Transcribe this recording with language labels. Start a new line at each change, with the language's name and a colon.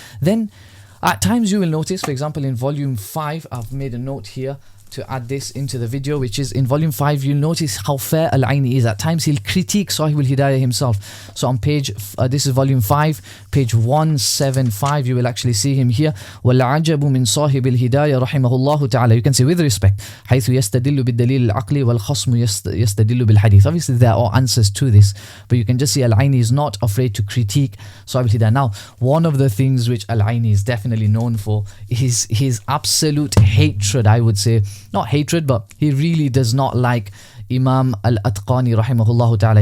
English: Then at times you will notice, for example, in volume 5, I've made a note here to add this into the video, which is in volume 5, you'll notice how fair Al-Ayni is. At times he'll critique Sahib al-Hidayah himself. So on page, this is volume 5, page 175, you will actually see him here.
Arabic: وَالْعَجَبُ مِنْ صَاحِبِ الْهِدَايَةِ رَحِمَهُ اللَّهُ تَعَالَى.
English: You can say with respect,
Arabic: حيث يستدل بالدليل العقلي والخصم يستدل بالحديث.
English: Obviously there are answers to this, but you can just see Al-Ayni is not afraid to critique Sahib al-Hidayah. Now, one of the things which Al-Ayni is definitely known for is his absolute hatred, I would say. Not hatred, but he really does not like Imam Al-Atqani rahimahullah ta'ala.